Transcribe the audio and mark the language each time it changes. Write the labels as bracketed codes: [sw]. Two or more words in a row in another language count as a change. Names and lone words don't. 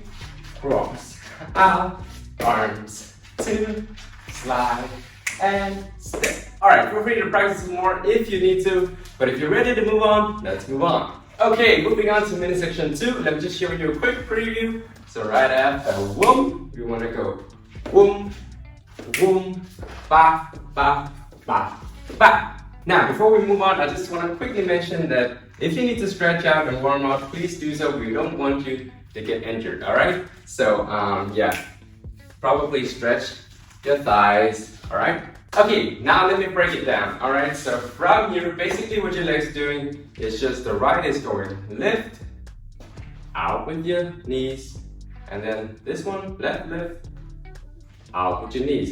[en] Cross, out, arms, 2. Slide, and step. Alright, feel free to practice some more if you need to, but if you're ready to move on, let's move on. Okay, moving on to minute section 2. Let me just show you a quick preview. So right after whoom, we want to go whoom, whoom, ba, ba, ba, ba. Now, before we move on, I just want to quickly mention that if you need to stretch out and warm up, please do so. We don't want you to get injured, alright? So, yeah, probably stretch your thighs, alright? Okay, now let me break it down, alright? So from here, basically what your leg's doing is just the right is going lift, out with your knees, and then this one, left, lift, out with your knees.